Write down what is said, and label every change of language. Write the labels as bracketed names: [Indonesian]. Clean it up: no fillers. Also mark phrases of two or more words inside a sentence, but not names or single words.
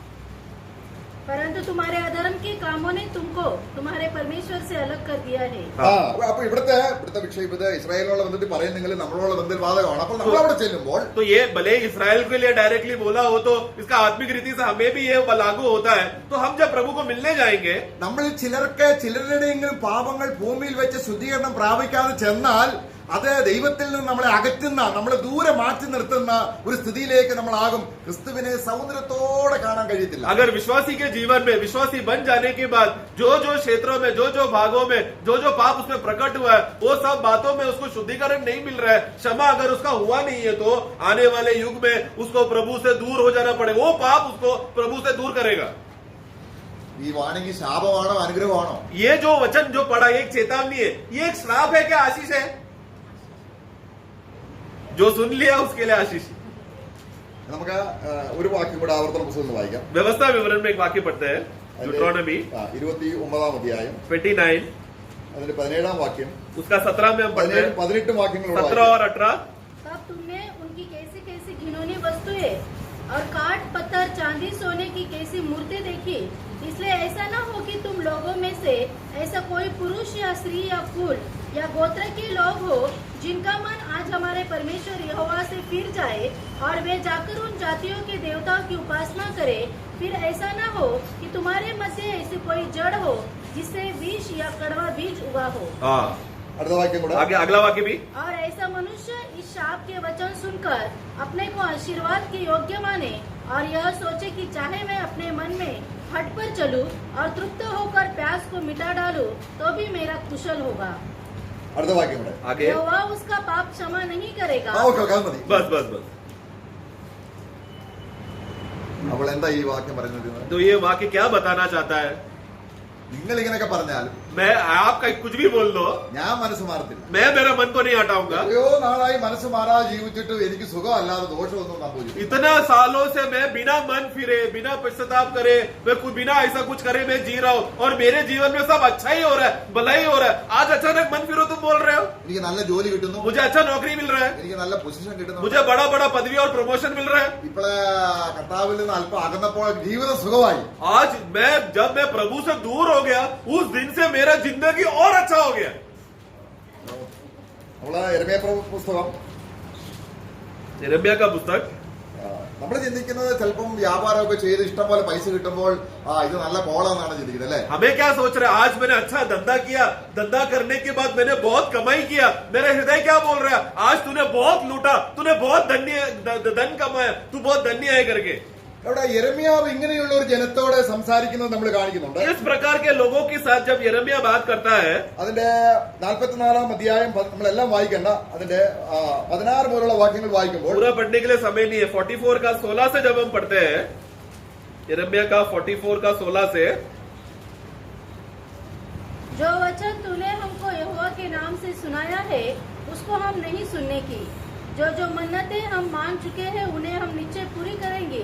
[Hindi] परंतु तुम्हारे अधर्म के कामों ने तुमको तुम्हारे परमेश्वर से अलग कर दिया है। [Malayalam] അപ്പൊ ഇവിടുത്തെ വിഷയം ഇത് ഇസ്രായേലിനുള്ള ബന്ധത്തിൽ പറയുന്നെങ്കിൽ നമ്മളോടുള്ള ബന്ധത്തിൽ ബാധകമാണ്. അപ്പോൾ നമ്മൾ അവിടെ ചെല്ലുമ്പോൾ [Hindi] तो ये भले इसराइल के लिए डायरेक्टली बोला हो तो इसका आत्मिक रीति से हमें भी ये लागू होता है। तो हम जब प्रभु को मिलने जाएंगे, [Malayalam] നമ്മൾ ചിലരുടെയെങ്കിലും പാപങ്ങൾ ഭൂമിയിൽ വെച്ച് ശുദ്ധീകരണം പ്രാപിക്കാതെ ചെന്നാൽ അത് ദൈവത്തിൽ നിന്ന് നമ്മളെ അകറ്റുന്ന, നമ്മളെ ദൂരെ മാറ്റി നിർത്തുന്ന ഒരു സ്ഥിതിയിലേക്ക് നമ്മളാകും. ക്രിസ്തുവിനെ സൗന്ദര്യത്തോടെ കാണാൻ കഴിയത്തില്ല. [Hindi] अगर विश्वासी के जीवन में विश्वासी बन जाने के बाद जो क्षेत्रों में जो भागों में जो पाप उसमें प्रकट हुआ है, वो सब बातों में उसको शुद्धिकरण नहीं मिल रहा है, क्षमा अगर उसका हुआ नहीं है, तो आने वाले युग में उसको प्रभु से दूर हो जाना पड़ेगा। वो पाप उसको प्रभु से दूर करेगा। [Malayalam] ഈ വാണിംഗ് ശാപമാണോ അനുഗ്രഹമാണോ? [Hindi] ये जो वचन जो पढ़ा एक चेतावनी है, ये एक श्राप है क्या आशीष है? जो सुन लिया उसके लिए आशीष। [Malayalam] നമുക്ക് ഒരു വാക്യം കൂടെ ആവർത്തന പുസ്തകം വായിക്കാം. [Hindi] व्यवस्था विवरण में एक वाक्य पढ़ते हैं, ड्यूटरोनॉमी [Malayalam] 29 അധ്യായം 29 അതിന്റെ 17 വാക്യം, [Hindi] उसका 17 में हम पढ़ते हैं, [Malayalam] 18 വാക്യങ്ങളോട് [Hindi] 17 और 18। तब तुमने उनकी कैसी कैसी घिनौनी वस्तुएं और काठ पत्थर चांदी सोने की कैसी मूर्ति देखी, इसलिए ऐसा न हो कि तुम लोगों में से ऐसा कोई पुरुष या स्त्री या कुल या गोत्र के लोग हो जिनका मन आज हमारे परमेश्वर यहोवा से फिर जाए और वे जाकर उन जातियों के देवताओं की उपासना करे। फिर ऐसा न हो कि तुम्हारे मध्य ऐसी कोई जड़ हो जिससे विष या कड़वा बीज उगा हो। [Malayalam] അടുത്ത വാക്യം കൂടെ. [Hindi] आगे अगला वाक्य भी, और ऐसा मनुष्य इस शाप के वचन सुनकर अपने को आशीर्वाद के योग्य माने और यह सोचे कि चाहे मैं अपने मन में हट पर चलूं और तृप्त होकर प्यास को मिटा डालूं तो भी मेरा कुशल होगा। [Malayalam] അടുത്ത വാക്യം കൂടെ. [Hindi] आगे यहोवा उसका पाप क्षमा नहीं करेगा। [Malayalam] ഓക്കെ അത് മതി. [Hindi] बस बस बस। [Malayalam] അപ്പോൾ എന്താ ഈ വാക്യം പറയുന്നത്? [Hindi] तो ये वाक्य क्या बताना चाहता है? [Malayalam] നിങ്ങൾ ഇങ്ങനെയൊക്കെ പറഞ്ഞാൽ [Hindi] मैं आपका कुछ भी बोल दो, [Malayalam] ഞാൻ മനസ്സ് മാറത്തില്ല. [Hindi] मैं मेरा मन को नहीं हटाऊंगा। [Malayalam] എത്രയോ നാളായി മനസ്സ് മാറാതെ ജീവിച്ചിട്ട് എനിക്ക് സുഖമല്ലാതെ ദോഷമൊന്നും സംഭവിച്ചു. [Hindi] इतना सालों से मैं बिना मन फिरे बिना पश्चाताप करे मैं बिना ऐसा कुछ करे मैं जी रहा हूँ और मेरे जीवन में सब अच्छा ही हो रहा है, भला ही हो रहा है। आज अचानक मन फिरो तुम बोल रहे हो, [Malayalam] എനിക്ക് നല്ല ജോലി കിട്ടുന്നു, [Hindi] मुझे अच्छा नौकरी मिल रहा है, [Malayalam] എനിക്ക് നല്ല പൊസിഷൻ കിട്ടുന്നു, [Hindi] मुझे बड़ा बड़ा पदवी और प्रमोशन मिल रहा है। [Malayalam] ഇപ്പോഴേ കർത്താവിൽ നിന്ന് അല്പം അകന്നപ്പോൾ ജീവിതം സുഖമായി. [Hindi] आज जब मैं प्रभु से दूर हो गया, उस दिन से मेरा जिंदगी और अच्छा हो गया। [Malayalam] നമ്മള് യെരമ്യാ പുസ്തകം [Hindi] यिर्मयाह का पुस्तक, [Malayalam] നമ്മൾ ചിന്തിക്കുന്നത് ചിലപ്പം വ്യാപാരമൊക്കെ ചെയ്ത് ഇഷ്ടം പോലെ പൈസ കിട്ടുമ്പോൾ ഇത് നല്ല കോളാന്നാണ് ചിന്തിക്കുന്നത് അല്ലെ? [Hindi] हमें क्या सोच रहे हैं? आज मैंने अच्छा धंधा किया, धंधा करने के बाद मैंने बहुत कमाई किया, मेरा हृदय क्या बोल रहा है? आज तूने बहुत लूटा, तूने बहुत धन कमाया, तू बहुत धन्य है करके। [Malayalam] അവിടെ യെരമ്യാവ് ഇങ്ങനെയുള്ള ഒരു ജനത്തോട് സംസാരിക്കുന്നത് നമ്മൾ കാണിക്കുന്നുണ്ട്. [Hindi] इस प्रकार के लोगों के साथ जब यिर्मयाह बात करता है, [Malayalam] അതിന്റെ 44 അധ്യായം നമ്മളെല്ലാം വായിക്കണ്ട, അതിന്റെ 16 മുതലുള്ള വാക്യങ്ങൾ വായിക്കുമ്പോൾ [Hindi] पूरा पढ़ने के लिए समय नहीं है। 44 का 16 से जब हम पढ़ते हैं, यिर्मयाह का 44 का 16 से, जो वचन तूने हमको यहोवा के नाम से सुनाया है उसको हम नहीं सुनने की, जो जो मन्नतें हम मांग चुके हैं उन्हें हम निश्चय पूरी करेंगे।